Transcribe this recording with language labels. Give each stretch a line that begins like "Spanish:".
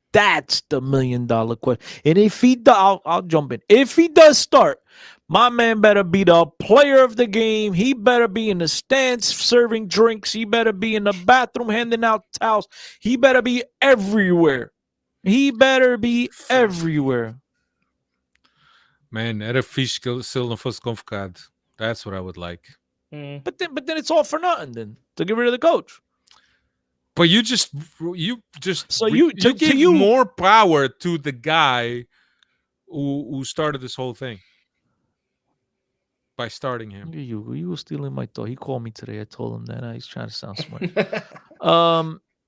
English: That's the $1 million question. And if he does, I'll jump in. If he does start, my man better be the player of the game. He better be in the stands serving drinks. He better be in the bathroom handing out towels. He better be everywhere. He better be everywhere.
Portuguese: Man, era fixe que se ele não fosse convocado.
English: That's what I would like. But then it's all for nothing then to get rid of the coach. But you just So you- to give you- more power to the guy who started this whole thing by starting him. You were stealing my thought. He called me today. I told him that. He's trying to sound smart.